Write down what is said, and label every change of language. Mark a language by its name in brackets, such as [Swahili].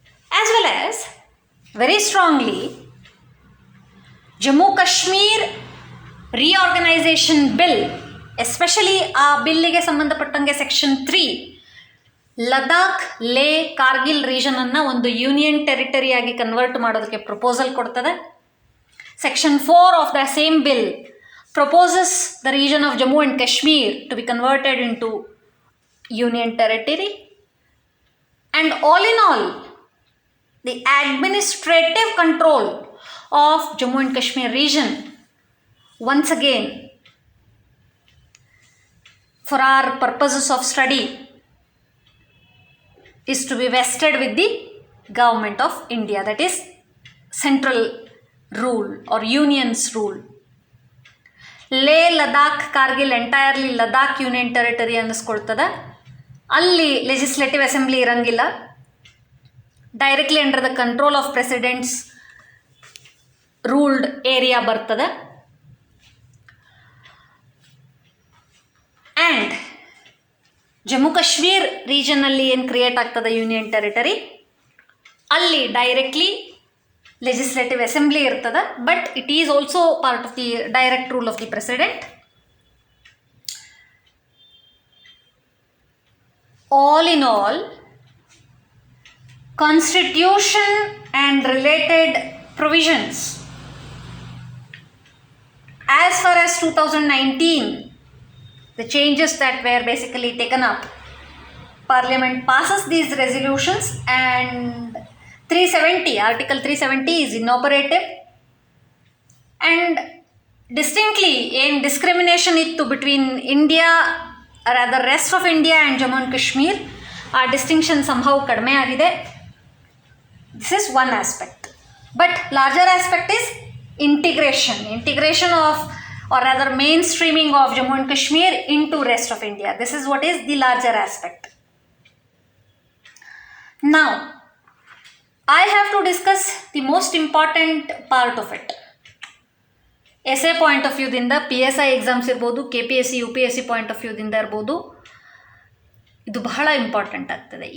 [Kannada] As well as very strongly Jammu Kashmir reorganisation bill, especially ಆ ಬಿಲ್ಲಿಗೆ ಸಂಬಂಧಪಟ್ಟಂಗೆ section 3 Ladakh, ಲೇ, ಕಾರ್ಗಿಲ್ ರೀಜನನ್ನು ಒಂದು ಯೂನಿಯನ್ ಟೆರಿಟರಿಯಾಗಿ ಕನ್ವರ್ಟ್ ಮಾಡೋದಕ್ಕೆ ಪ್ರಪೋಸಲ್ ಕೊಡ್ತದೆ. [English] Section 4 of the same bill proposes the region of Jammu and Kashmir to be converted into union territory. And all in all, the administrative control of Jammu and Kashmir region, once again, for our purposes of study, is to be vested with the government of India, that is central rule or union's rule. [Kannada] ಲೇ, Ladakh, Kargil entirely Ladakh union territory ಅನ್ನಿಸ್ಕೊಳ್ತದೆ. ಅಲ್ಲಿ legislative assembly ಇರಂಗಿಲ್ಲ. [English] directly under the control of president's ruled area [Kannada] ಬರ್ತದೆ. And Jammu Kashmir ರೀಜನಲ್ಲಿ ಏನು create ಆಗ್ತದೆ union territory, ಅಲ್ಲಿ directly legislative assembly ಇರ್ತದೆ, [English] But it is also part of the direct rule of the president. All in all, constitution and related provisions as far as 2019, the changes that were basically taken up, Parliament passes these resolutions and 370, Article 370 is inoperative, and [Kannada] distinctly ಏನು discrimination ಇತ್ತು between India other rest of India and Jammu and Kashmir, ಆ distinction ಸಂಭವ ಕಡಿಮೆ ಆಗಿದೆ. [English] This is one aspect. But larger aspect is integration of, or rather mainstreaming of Jammu and Kashmir into rest of India. This is what is the larger aspect. Now I have to discuss the most important part of it. essay point of view [Kannada] ದಿಂದ PSI exams ಇರ್ಬೋದು, KPSC UPSC point of ವ್ಯೂದಿಂದ ಇರ್ಬೋದು, ಇದು ಬಹಳ important ಆಗ್ತದೆ.